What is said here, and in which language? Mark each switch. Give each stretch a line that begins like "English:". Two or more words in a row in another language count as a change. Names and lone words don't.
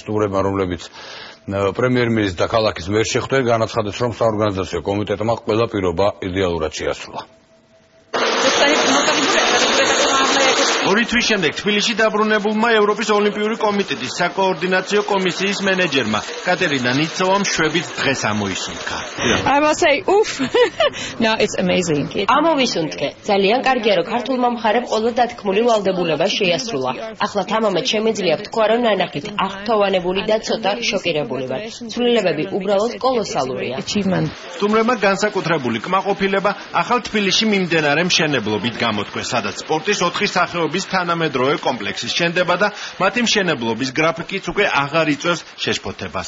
Georgian: სტუმრებმა, რომლებიც პრემიერ-მინისტრს და ქალაქის მერს შეხვდნენ, განაცხადეს, რომ საორგანიზაციო კომიტეტმა ყველა პირობა იდეალურად შეასრულა. ორი თვის შემდეგ თბილისში დაბრუნებულმა ევროპის ოლიმპიური კომიტეტის საკოორდინაციო კომისიის მენეჯერმა კატერინა ნიცოვამ შვებით დღეს ამოისუნთქა.
English: I must say, oof. No, it's amazing.
Georgian: ამოვისუნთქე. ძალიან კარგია, რომ ქართულმა მხარემ ყველა დათქმული ვალდებულება შეასრულა. ახლა თამამად შემეძლია ვთქვა, რომ ნანახით აღფრთოვანებული და ცოტა შოკირებული ვარ. ცვლილებები უბრალოდ კოლოსალურია. სტუმრებმა განსაკუთრებული კმაყოფილება ახალ თბილისში მიმდებარე მშენებლობით გამოთქვეს, სადაც სპორტის 4 სახეობის თანამედროვე კომპლექსის შენდება და მათი მშენებლობის გრაფიკიც უკვე აღარ იწვევს შეშფოთებას.